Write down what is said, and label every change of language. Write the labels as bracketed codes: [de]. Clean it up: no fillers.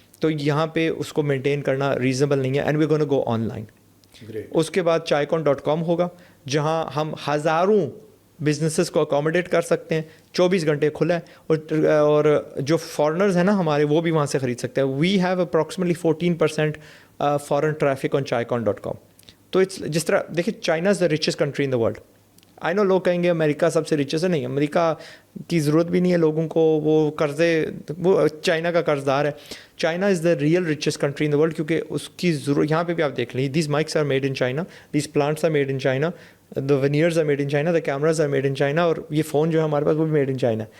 [ur] تو یہاں پہ اس کو مینٹین کرنا ریزنیبل نہیں ہے. [en] And we gonna go online. [ur] اس کے بعد چائیکون.com ہوگا جہاں ہم ہزاروں بزنسز کو اکوموڈیٹ کر سکتے ہیں. 24 گھنٹے کھلا ہے, اور جو فارنرز ہیں نا ہمارے وہ بھی وہاں سے خرید سکتے ہیں. [en] We have approximately 14% foreign traffic on چائیکون.com. [ur] تو جس طرح دیکھیے [en] China is the richest country in the world. I know [ur] لوگ کہیں گے امریکہ سب سے ریچسٹ ہے. نہیں, امریکہ کی ضرورت بھی نہیں ہے لوگوں کو, وہ قرضے, وہ چائنا کا قرض دار ہے. [en] China is the real richest country in the world [ur] کیونکہ اس کی ضرورت یہاں پہ بھی آپ دیکھ لیں. [en] these mics are made in China, these plants are made in China, the veneers are made in China, the cameras are made in China, [ur] اور یہ فون جو ہے ہمارے پاس وہ بھی [en] Made in China.